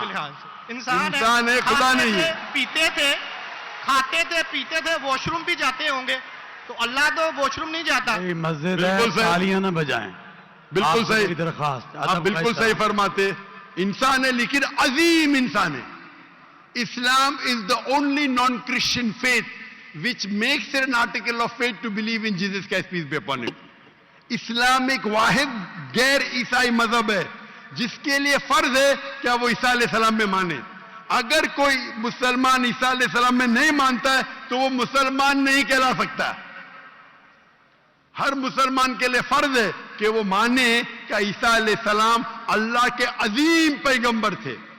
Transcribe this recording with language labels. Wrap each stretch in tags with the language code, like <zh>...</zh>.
<ur>فی الحال سے انسان ہے, خدا نہیں ہے. پیتے تھے, کھاتے تھے, پیتے تھے, واش روم بھی جاتے ہوں گے, تو اللہ تو واش روم نہیں جاتا. مسجد ہے, تالیاں نہ بجائیں. بالکل صحیح درخواست, آپ بالکل صحیح فرماتے. انسان ہے لیکن عظیم انسان ہے.</ur> <en>Islam is the only non Christian faith which makes it an article of faith to believe in Jesus Christ, peace be upon him.</en> <ur>اسلام ایک واحد غیر عیسائی مذہب ہے جس کے لیے فرض ہے کیا وہ عیسیٰ علیہ السلام میں مانے. اگر کوئی مسلمان عیسیٰ علیہ السلام میں نہیں مانتا ہے تو وہ مسلمان نہیں کہلا سکتا. ہر مسلمان کے لیے فرض ہے کہ وہ مانے کہ عیسیٰ علیہ السلام اللہ کے عظیم پیغمبر تھے.</ur>